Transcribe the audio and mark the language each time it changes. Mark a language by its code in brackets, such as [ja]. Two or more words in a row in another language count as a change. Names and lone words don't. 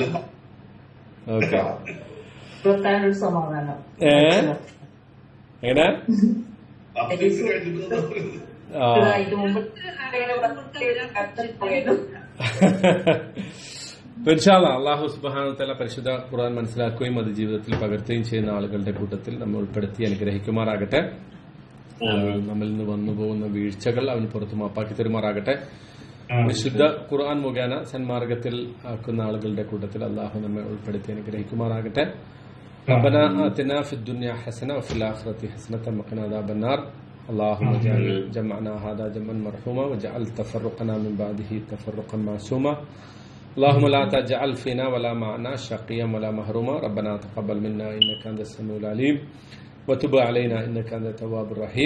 [ml] ഓക്കെ, എങ്ങനെ [ar] إن شاء الله [ml] അല്ലാഹു [ar] سبحانه و تعالى [ml] പരിശുദ്ധ ഖുർആൻ മനസ്സിലാക്കുകയും അത് ജീവിതത്തിൽ പകർത്തുകയും ചെയ്യുന്ന ആളുകളുടെ കൂട്ടത്തിൽ നമ്മൾ ഉൾപ്പെടുത്തി അനുഗ്രഹിക്കുമാറാകട്ടെ. നമ്മളിൽ നിന്ന് വന്നു പോകുന്ന വീഴ്ചകൾ അവൻ പുറത്തു മാപ്പാക്കി തരുമാറാകട്ടെ. വിശുദ്ധ ഖുർആൻ മുഖേന സന്മാർഗത്തിൽ ആക്കുന്ന ആളുകളുടെ കൂട്ടത്തിൽ അല്ലാഹു നമ്മെ ഉൾപ്പെടുത്തി അനുഗ്രഹിക്കുമാറാകട്ടെ. [ar] ربنا آتنا في الدنيا حسنة وفي الآخرة حسنة وقنا عذاب النار. اللهم اجعل جمعنا هذا جمعا مرحوما واجعل تفرقنا من بعده تفرقا معصوما. اللهم لا تجعل فينا ولا معنا شقيا ولا محروما. ربنا تقبل منا إنك أنت السميع العليم وتب علينا إنك أنت التواب الرحيم.